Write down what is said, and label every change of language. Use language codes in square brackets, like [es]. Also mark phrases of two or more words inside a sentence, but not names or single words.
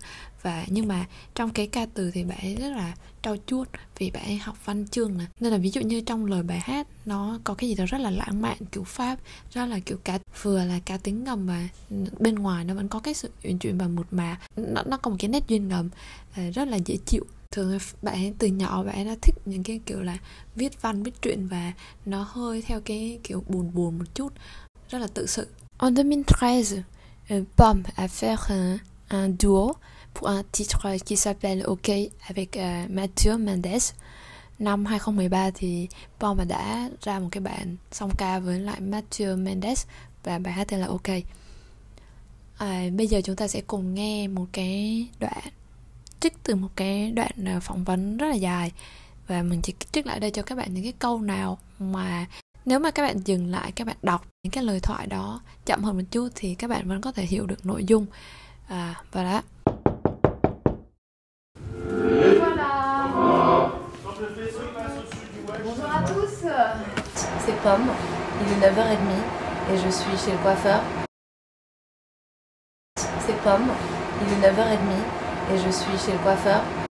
[vi] Và nhưng mà trong cái ca từ thì bạn ấy rất là trau chuốt, vì bạn ấy học văn chương nè, nên là ví dụ như trong lời bài hát nó có cái gì đó rất là lãng mạn kiểu Pháp, rất là kiểu vừa là cá tính ngầm, và bên ngoài nó vẫn có cái sự uyển chuyển và mượt mà. Nó có một cái nét duyên ngầm rất là dễ chịu. Thường bạn ấy từ nhỏ bạn ấy đã thích những cái kiểu là viết văn, viết truyện, và nó hơi theo cái kiểu buồn buồn một chút, rất là tự sự. [fr] En 2013, Pomme a fait un duo pour un titre qui s'appelle OK avec Mathieu Mendes. [vi] Năm 2013 thì Pomme đã ra một cái bản song ca với lại Mathieu Mendes, và bài hát tên là OK. Bây giờ chúng ta sẽ cùng nghe một cái đoạn trích từ một cái đoạn phỏng vấn rất là dài, và mình chỉ trích lại đây cho các bạn những cái câu nào mà nếu mà các bạn dừng lại, các bạn đọc những cái lời thoại đó chậm hơn một chút thì các bạn vẫn có thể hiểu được nội dung. Và đó. [fr] Voilà. Bonjour à tous. C'est Pomme, il est 9h30 et je suis chez le coiffeur. C'est Pomme, il est 9h30 et je suis chez le coiffeur.